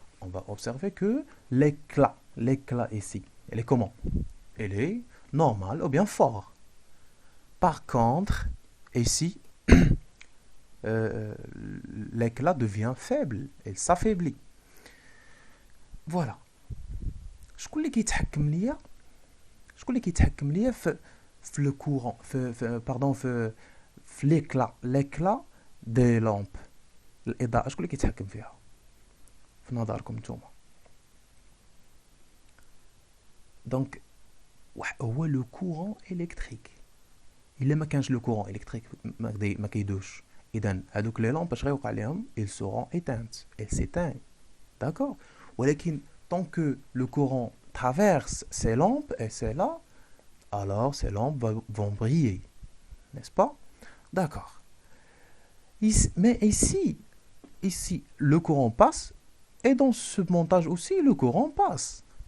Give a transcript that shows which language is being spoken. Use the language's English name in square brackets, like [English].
[French] On va observer que l'éclat ici, elle est comment? Elle est normale ou bien fort. Par contre, ici, l'éclat devient faible, elle s'affaiblit. Voilà. [Arabic] شكون اللي كيتحكم ليا في le courant في l'éclat des lampes. الإضاءة شكون اللي كيتحكم فيها في نظركم نتوما؟ دونك هو لو كورون الكتريك. الا ما كانش لو كورون الكتريك ما كيدوش. اذا هذوك لي لامب اش غيوقع لهم؟ [French] ils seront éteintes, elles s'éteignent. D'accord? [Arabic] ولكن [French] tant que le courant traverse ces lampes et celles-là, alors ces lampes vont briller, n'est-ce pas? D'accord. Mais ici, le courant passe, et dans ce montage aussi, le courant passe.